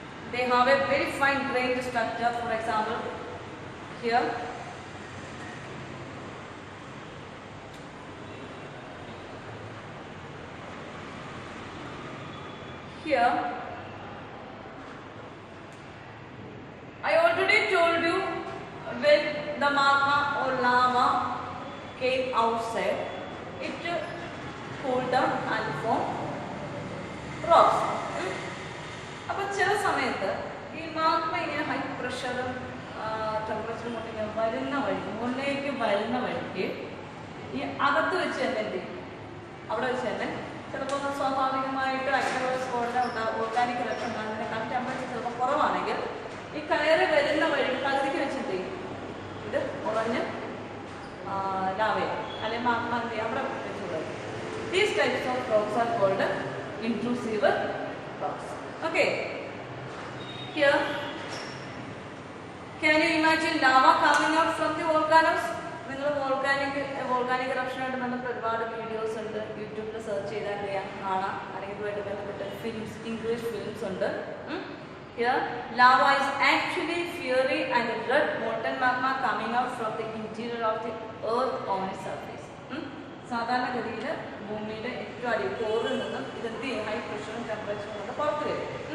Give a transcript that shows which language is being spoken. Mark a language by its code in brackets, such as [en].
[en] They have a very fine grained structure. For example, here I already told you when the magma or lava came outside, it cooled down and formed rocks. [ml] അപ്പോൾ ചില സമയത്ത് ഈ magma ഇങ്ങനെ high പ്രഷറും ടെമ്പറേച്ചറും കൊണ്ട് ഇങ്ങനെ വരുന്ന വഴി, മുകളിലേക്ക് വരുന്ന വഴിക്ക് ഈ അകത്ത് വെച്ച് തന്നെ എന്ത് ചെയ്യും, അവിടെ വെച്ച് തന്നെ ചിലപ്പോൾ സ്വാഭാവികമായിട്ട് അക്രവസ് കോളിനെ ഓർഗാനിക് ഇറക്ഷൻ ഉണ്ടാകുന്നതിനേക്കാൾ ടെമ്പറേച്ചർ ചിലപ്പോൾ കുറവാണെങ്കിൽ ഈ കയറി വരുന്ന വഴി പകുതിക്ക് വെച്ച് എന്ത് ചെയ്യും, ഇത് കുറഞ്ഞ് ലാവയും അല്ലെങ്കിൽ മാഗ്മ എന്ത് ചെയ്യും അവിടെ വെച്ച് തുടങ്ങും. [en] These types of rocks are called intrusive rocks. Okay. Here, can you imagine lava coming out from the volcanoes? [ml] നിങ്ങൾ വോൾക്കാനിക് ഇറപ്ഷനായിട്ട് ബന്ധപ്പെട്ട ഒരുപാട് വീഡിയോസ് ഉണ്ട്, യൂട്യൂബിൽ സെർച്ച് ചെയ്താൽ അറിയാം, കാണാം. അല്ലെങ്കിൽ ഇതുമായിട്ട് ബന്ധപ്പെട്ട ഫിലിംസ്, ഇംഗ്ലീഷ് ഫിലിംസ് ഉണ്ട്. [en] Here, lava is actually fiery and red molten magma coming out from the interior of the earth on its surface. [ml] സാധാരണഗതിയിൽ ഭൂമിയുടെ ഏറ്റവും അടിയിൽ കോറിൽ നിന്നും ഇതെന്ത് ചെയ്യും, ഹൈ പ്രഷറും ടെമ്പറേച്ചറും കൊണ്ട് പുറത്ത് വരും.